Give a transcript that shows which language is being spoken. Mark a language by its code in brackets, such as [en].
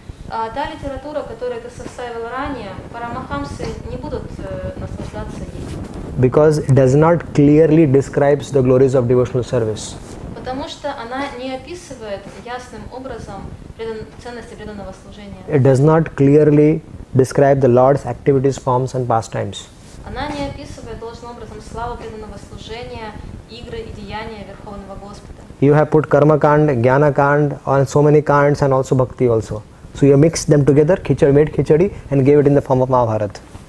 [ru] А та литература, которую ты составил ранее, парамахамсы не будут наслаждаться ей. [en] Because it does not clearly describes the glories of devotional service. [ru] Потому что она не описывает ясным образом ценности преданного служения. [en] It does not clearly describe the Lord's activities, forms and pastimes. [ru] Она не описывает должным образом славу преданного служения, игры и деяния Верховного Господа. [en] You have put karma kand, jnana kand, on so many kands and also bhakti also. So you mixed them together, made khichdi and gave it in the form of Mahabharata.